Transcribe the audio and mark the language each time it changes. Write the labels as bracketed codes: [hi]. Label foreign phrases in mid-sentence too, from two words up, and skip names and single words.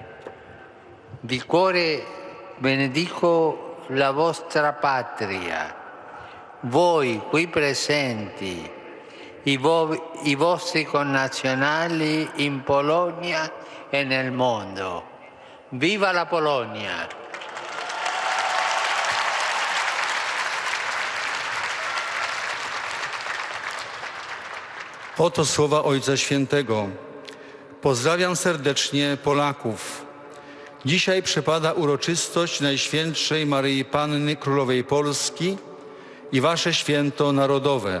[it] Di cuore benedico la vostra patria, voi qui presenti, i vostri connazionali in Polonia e nel mondo. Viva la Polonia! [pl] Oto słowa Ojca Świętego. Pozdrawiam serdecznie Polaków. Dzisiaj przypada uroczystość Najświętszej Maryi Panny Królowej Polski i wasze święto narodowe.